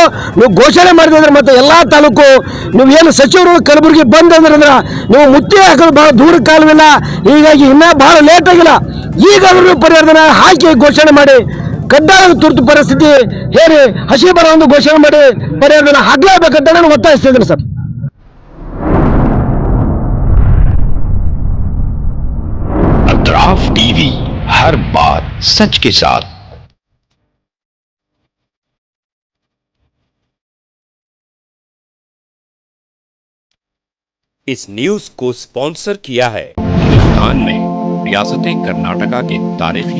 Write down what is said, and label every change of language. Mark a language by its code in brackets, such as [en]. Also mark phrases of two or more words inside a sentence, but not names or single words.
[kn] ನೀವು ಘೋಷಣೆ ಮಾಡಿದ್ರೆ ಮತ್ತೆ ಎಲ್ಲ ತಾಲೂಕು ನೀವು ಏನು ಸಚಿವರು ಕಲಬುರಗಿ ಬಂದಂದ್ರೆ ನೀವು ಮುತ್ತಿ ಹಾಕೋದು ಬಹಳ ದೂರ ಕಾಲವಿಲ್ಲ. ಹೀಗಾಗಿ ಇನ್ನೂ ಬಹಳ ಲೇಟ್ ಆಗಿಲ್ಲ. ಈಗಾದರೂ ಪರಿಹಾರಧನ ಹಾಕಿ ಘೋಷಣೆ ಮಾಡಿ, ಕಡ್ಡಾಯ ತುರ್ತು ಪರಿಸ್ಥಿತಿ ಹೇಳಿ ಹಸಿ ಬರ ಒಂದು ಘೋಷಣೆ ಮಾಡಿ ಪರಿಹಾರಧನ ಹಾಕಲೇಬೇಕಂತ ನಾನು ಒತ್ತಾಯಿಸ್ತಿದ್ದೀನಿ ಸರ್. [hi] अतराफ टीवी, हर बात सच के साथ। इस न्यूज को स्पॉन्सर किया है हिंदुस्तान में रियासत कर्नाटका के तारीखी